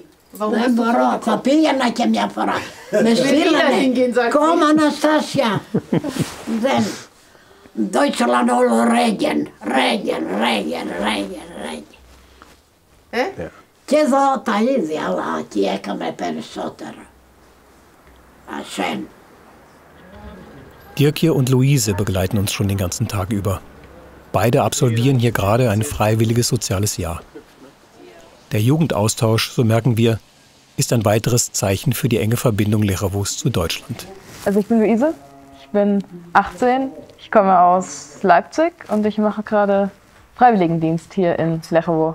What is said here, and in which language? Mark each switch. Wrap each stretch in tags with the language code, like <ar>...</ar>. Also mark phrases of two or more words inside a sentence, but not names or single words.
<el>Δεν μπορώ, θα πήγαινα και μια φορά. Με στείλανε κόμμα Αναστάσια. Δεν. Deutschland όλο Regen. Και εδώ τα ίδια, αλλά εκεί έκαμε περισσότερο. Ασέν.</el> <de>Dirkje und Luise begleiten uns schon den ganzen Tag über. Beide absolvieren hier gerade ein freiwilliges soziales Jahr. Der Jugendaustausch, so merken wir, ist ein weiteres Zeichen für die enge Verbindung Lecherwos zu Deutschland. Also ich bin Luise, ich bin 18, ich komme aus Leipzig und ich mache gerade Freiwilligendienst hier in Lecherwo.</de>